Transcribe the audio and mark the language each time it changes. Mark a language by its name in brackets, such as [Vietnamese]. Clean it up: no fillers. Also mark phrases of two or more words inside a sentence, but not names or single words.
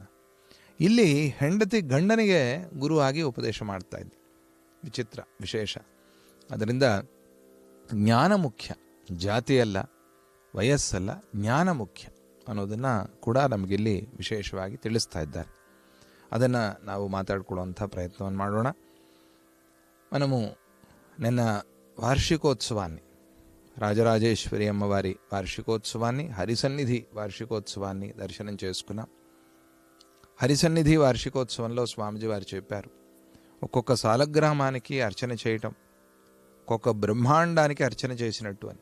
[Kannada] ಇಲ್ಲಿ ಹೆಂಡತಿ ಗಂಡನಿಗೆ ಗುರುವಾಗಿ ಉಪದೇಶ ಮಾಡ್ತಾ ಇದ್ದ, ವಿಚಿತ್ರ ವಿಶೇಷ. ಅದರಿಂದ ಜ್ಞಾನ ಮುಖ್ಯ, ಜಾತಿಯಲ್ಲ, ವಯಸ್ಸಲ್ಲ, ಜ್ಞಾನ ಮುಖ್ಯ ಅನ್ನೋದನ್ನು ಕೂಡ ನಮಗಿಲ್ಲಿ ವಿಶೇಷವಾಗಿ ತಿಳಿಸ್ತಾ ಇದ್ದಾರೆ. ಅದನ್ನು ನಾವು ಮಾತಾಡಿಕೊಳ್ಳುವಂಥ ಪ್ರಯತ್ನವನ್ನು ಮಾಡೋಣ. [Telugu] మనము నిన్న వార్షికోత్సవాన్ని, రాజరాజేశ్వరి అమ్మవారి వార్షికోత్సవాన్ని, హరిసన్నిధి వార్షికోత్సవాన్ని దర్శనం చేసుకున్నాం. హరిసన్నిధి వార్షికోత్సవంలో స్వామిజీ వారు చెప్పారు, ఒక్కొక్క సాలగ్రామానికి అర్చన చేయటం ఒక్కొక్క బ్రహ్మాండానికి అర్చన చేసినట్టు అని.